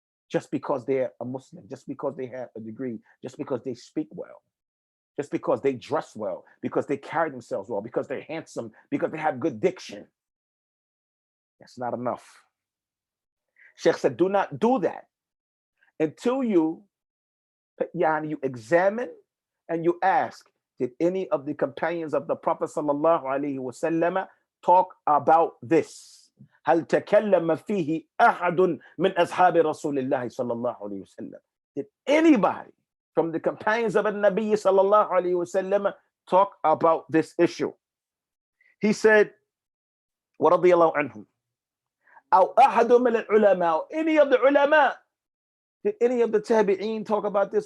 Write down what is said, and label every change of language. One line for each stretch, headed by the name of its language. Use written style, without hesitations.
English: Just because they're a Muslim, just because they have a degree, just because they speak well, just because they dress well, because they carry themselves well, because they're handsome, because they have good diction. That's not enough. Sheikh said, do not do that until you examine and you ask, did any of the companions of the Prophet sallallahu alaihi wasallam talk about this?
Arabic: هل تكلم فيه أحد من أصحاب رسول الله صلى الله عليه وسلم?
English: Did anybody from the companions of the Nabi sallallahu alaihi wasallam talk about this issue? He said,
Arabic: ورضي الله عنهم أو أحد من العلماء,
English: any of the ulama, did any of the tabi'een talk about this?